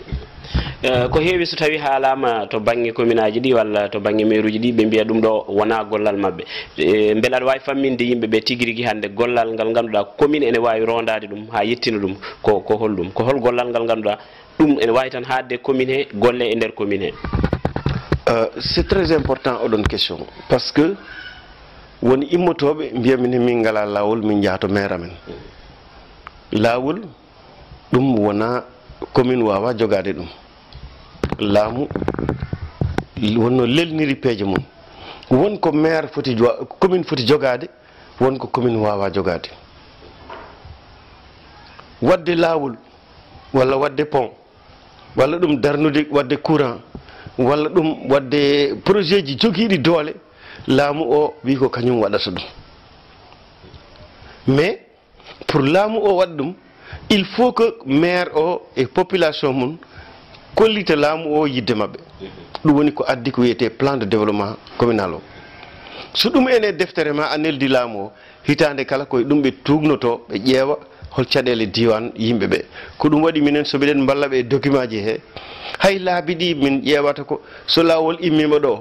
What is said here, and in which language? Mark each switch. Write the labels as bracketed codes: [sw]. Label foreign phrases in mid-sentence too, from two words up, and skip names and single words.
[ff] ko heewi so tawi haalama to banggue commune aji ɗi walla to banggue maire uji ɗi ɓe mbiya ɗum ɗo wona gollal mabɓe beele aɗa wawi famminde yimɓeɓe tigui rigui hande gollal ngal ganduɗa commune ene wawi rondade ɗum ha yettina ɗum ko holɗum ko hol gollal ngal ganduɗa ɗum ene wawi tan hadde commune he golle e nder commune he [fr] c'est très important [ff] oɗon question [fr] par ce que [ff] woni immotoɓe mbiyamine min ngala lawol min jaato maire amen lawol ɗum wona commune wawa jogade ɗum laamu wonno lelniri peeje mum wonko maire foti commune foti jogade wonko commune wawa jogade wadde lawol walla wadde pont walla ɗum darnude wadde courant walla ɗum wadde projet ji jogiiɗi doole laamu o wi ko kañum waɗata ɗum [fr] mais pour [ff] laamu o waɗa ɗum [fr] il faut que [ff] maire o e population mum kollita laamu o yidde maɓɓe ɗum woni ko addi ko wiyete [fr] plan de développement communal [ff] o so ɗum ene deftere ma a neldi laamu o hitande kala koye ɗum ɓe tugnoto ɓe ƴeewa hol caɗele diwan yimɓe ɓe ko ɗum waɗi minen soɓeɗen mballa ɓe e document ji he hay laabi ɗi min ƴeewata ko so laawol immima ɗo